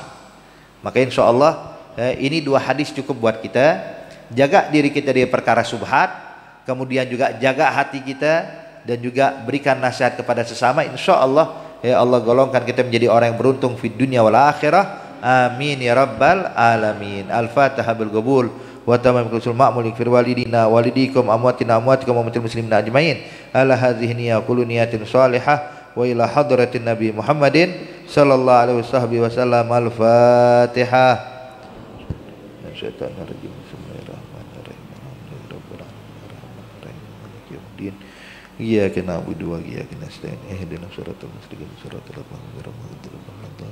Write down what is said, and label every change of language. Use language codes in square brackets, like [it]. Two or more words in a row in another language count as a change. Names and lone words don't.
[id] Maka [ar] إن شاء الله [id] ini 2 hadis cukup buat kita. Jaga diri kita dari perkara subhat, kemudian juga jaga hati kita, dan juga berikan nasihat kepada sesama. [ar] إن شاء الله [id] ya Allah golongkan kita menjadi orang yang beruntung [ar] في الدنيا والآخرة. آمين يا رب العالمين. الفاتحة بالقبول وتمام حصول المأمول في والدينا ووالديكم أمواتنا أمواتكم وموتى المسلمين أجمعين. على هذه النية كل نية صالحة وإلى حضرة النبي محمد صلى الله عليه وسلم. الفاتحة. الشيطان الرجيم. إياك نعبد وإياك نستعين اهدنا الصراط المستقيم صراط الذين أنعمت عليهم.